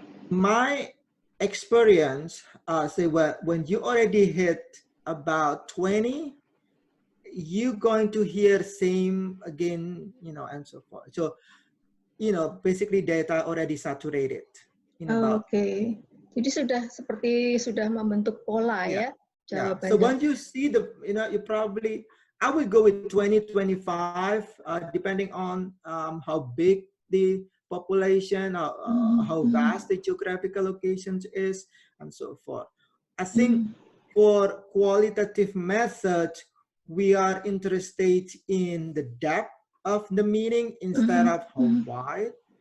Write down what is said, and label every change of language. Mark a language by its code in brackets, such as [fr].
[en] My experience, say, when you already hit about 20, you're going to hear same again, you know, and so forth. So, you know, basically data already saturated. [id] Oke, jadi sudah membentuk pola, ya jawabannya. [en] So once you see you probably, I would go with 2025, depending on how big the population, how vast the geographical locations is, and so forth. I think for qualitative method, we are interested in the depth of the meaning instead of how wide.